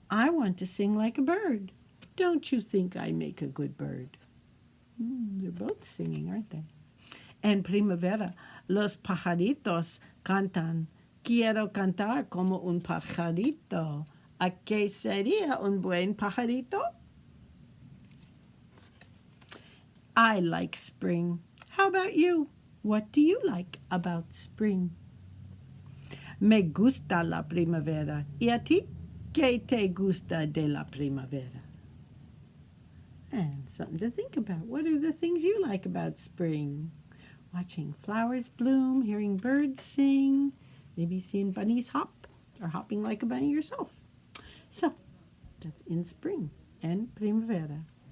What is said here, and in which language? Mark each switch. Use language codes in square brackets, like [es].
[en] I want to sing like a bird. Don't you think I make a good bird? They're both singing, aren't they? [es] En primavera, los pajaritos cantan. Quiero cantar como un pajarito. ¿A qué sería un buen pajarito? [en] I like spring. How about you? What do you like about spring? [es] Me gusta la primavera. ¿Y a ti? ¿Qué te gusta de la primavera? [en] And something to think about. What are the things you like about spring? Watching flowers bloom, hearing birds sing, maybe seeing bunnies hop or hopping like a bunny yourself. So, that's in spring and primavera.